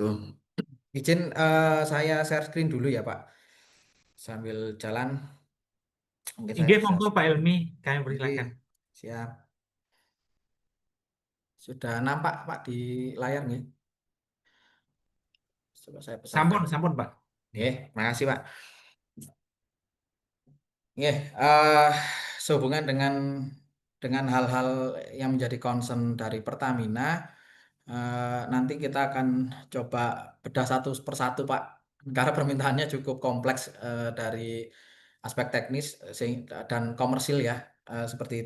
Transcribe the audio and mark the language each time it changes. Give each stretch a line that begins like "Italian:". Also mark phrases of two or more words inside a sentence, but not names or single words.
Indonesian: Izin saya
English: share screen
Indonesian: dulu ya Pak. Sambil jalan mungkin saya IG share monggo Pak screen. Elmi, kami Oke, persilakan. siap. Sudah nampak Pak di layar nih. Coba saya besarkan.
Javanese: Sampun, sampun Pak.
Indonesian: Oke, makasih Pak. Oke, eh sehubungan dengan hal-hal yang menjadi concern dari Pertamina, nanti kita akan coba bedah satu persatu Pak. Karena permintaannya cukup kompleks dari aspek teknis dan komersil ya, seperti itu.